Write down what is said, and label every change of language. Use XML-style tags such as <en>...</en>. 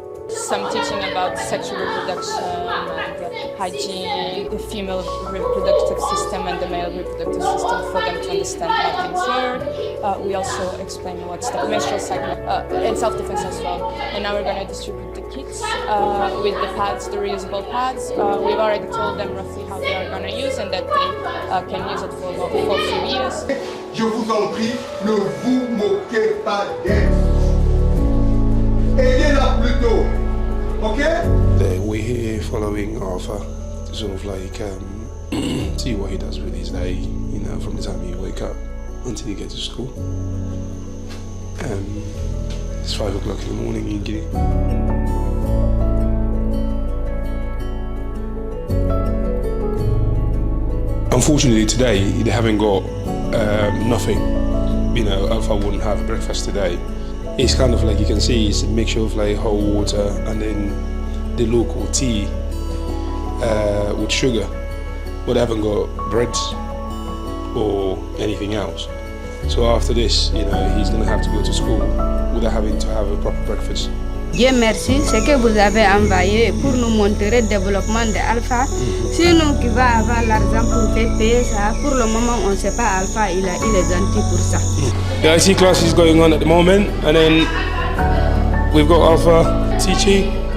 <en>Some teaching about sexual reproduction and hygiene, the female reproductive system and the male reproductive system, for them to understand how things work. We also explain what's the menstrual cycle and self-defense as well. And now we're going to distribute the kits with the pads, the reusable pads. We've already told them roughly how they are going to use and that they can use it for a few years.</en> <fr>Je vous en prie, ne vous moquez pas d'elle. Aidez-la plutôt. Okay?</fr> <en>We're here following Arthur to sort of like see what he does with his day, you know, from the time he wake up until he gets to school. It's 5 o'clock in the morning in Guinea. unfortunately today they haven't got nothing. You know, Alpha wouldn't have breakfast today. It's kind of like you can see it's a mixture of like hot water and then the local tea with sugar, but they haven't got bread or anything else. So after this, you know, he's gonna have to go to school without having to have a proper breakfast.</en> <fr>Dieu merci, ce que vous avez envoyé pour nous montrer le développement de Alpha. C'est nous qui va avoir l'argent pour payer ça. Pour le moment, on ne sait pas Alpha, il est gentil pour ça.</fr> <en>The IT class is going on at the moment, and then we've got Alpha teaching.</en>